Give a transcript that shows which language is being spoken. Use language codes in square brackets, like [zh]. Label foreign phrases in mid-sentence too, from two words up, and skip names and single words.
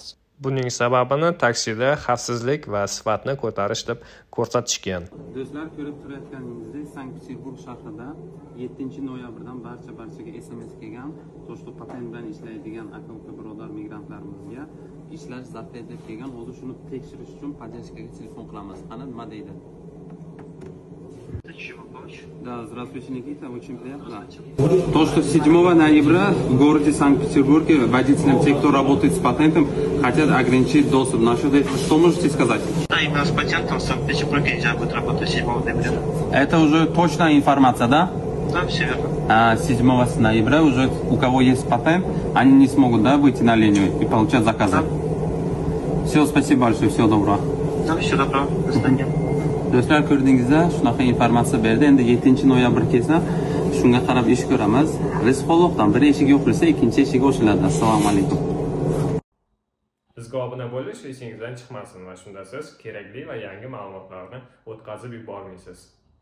[uz] Buning sababini taksida xavfsizlik va sifatni ko'tarish deb ko'rsatishgan. Do'stlar, ko'rib turayotganingizdek, Sankt-Peterburg shahrida 7-noyabrdan barchaga SMS kelgan, to'shqi patent bilan ishlaydigan aka-uka birodar migrantlarimizga ishlash zarfiyat deb kelgan. Hozir shuni tekshirish uchun podдержкаga telefon qilamiz. Qani nima deydi? [ru] Да, здравствуйте, Никита, очень приятно. То, что 7 ноября в городе Санкт-Петербурге водителям, те, кто работает с патентом, хотят ограничить доступ. Насчет этого, что можете сказать? Да, именно с патентом в Санкт-Петербурге нельзя будет работать 7 ноября. Это уже точная информация, да? Да, все верно. 7 ноября уже у кого есть патент, они не смогут, да, выйти на линию и получать заказы. Да. Все, спасибо большое, всего доброго. Да, всего доброго, до свидания. [uz] Do'stlar, ko'rdingizda, shunaqa informatsiya berdi. Endi 7-noyabr kelsa, shunga qarab ish ko'ramiz. Rizqolloqdan bir eshik yo'qilsa, ikkinchi eshik ochiladi. Assalomu alaykum. bizga obuna bo'lish esingizdan chiqmasin va shunda siz kerakli va yangi ma'lumotlarni o'tkazib yubormaysiz.